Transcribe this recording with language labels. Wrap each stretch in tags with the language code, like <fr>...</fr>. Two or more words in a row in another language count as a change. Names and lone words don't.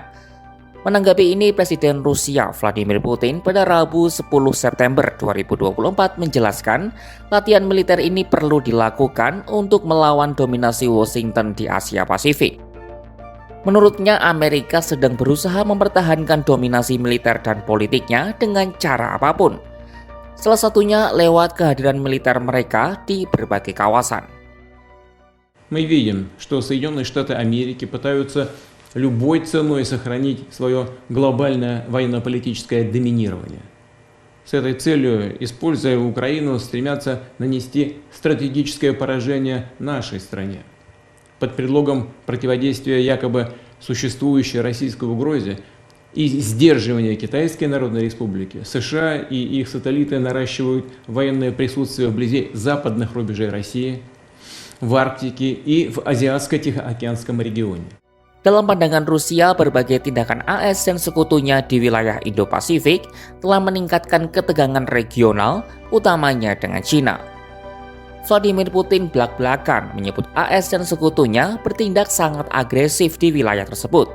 <id>Menanggapi ini, Presiden Rusia Vladimir Putin pada Rabu 10 September 2024 menjelaskan latihan militer ini perlu dilakukan untuk melawan dominasi Washington di Asia Pasifik. Menurutnya, Amerika sedang berusaha mempertahankan dominasi militer dan politiknya dengan cara apapun. Salah satunya lewat kehadiran militer mereka di berbagai kawasan.</id> <ru>Мы видим, что Соединенные Штаты Америки пытаются любой ценой сохранить свое глобальное военно-политическое доминирование. С этой целью, используя Украину, стремятся нанести стратегическое поражение нашей стране. Под предлогом противодействия якобы существующей российской угрозе и сдерживания Китайской Народной Республики, США и их сателлиты наращивают военное присутствие вблизи западных рубежей России, в Арктике и в Азиатско-Тихоокеанском регионе.</ru> <id>Dalam pandangan Rusia, berbagai tindakan AS dan sekutunya di wilayah Indo-Pasifik telah meningkatkan ketegangan regional, utamanya dengan China. Vladimir Putin belak-belakan menyebut AS dan sekutunya bertindak sangat agresif di wilayah tersebut.</id>